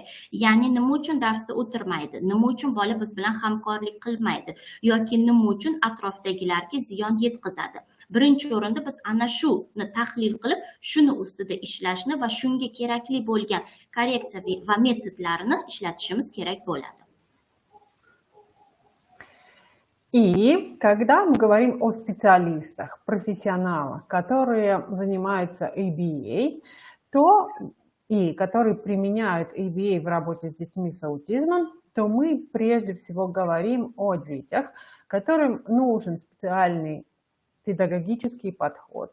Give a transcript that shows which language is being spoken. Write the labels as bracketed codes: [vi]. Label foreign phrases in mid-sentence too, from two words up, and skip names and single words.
[uz] Ya'ni nima uchun darsda o'tirmaydi, nima uchun bola biz bilan hamkorlik qilmaydi yoki nima uchun atrofdagilarga ziyon yetkazadi. Birinchi o'rinda biz ana shuni tahlil qilib, shuni ustida ishlashni va shunga kerakli bo'lgan korreksiya va metodlarni ishlatishimiz kerak bo'ladi. [ru] И когда мы говорим о специалистах, профессионалах, которые занимаются ABA, и которые применяют ABA в работе с детьми с аутизмом, то мы прежде всего говорим о детях, которым нужен специальный педагогический подход.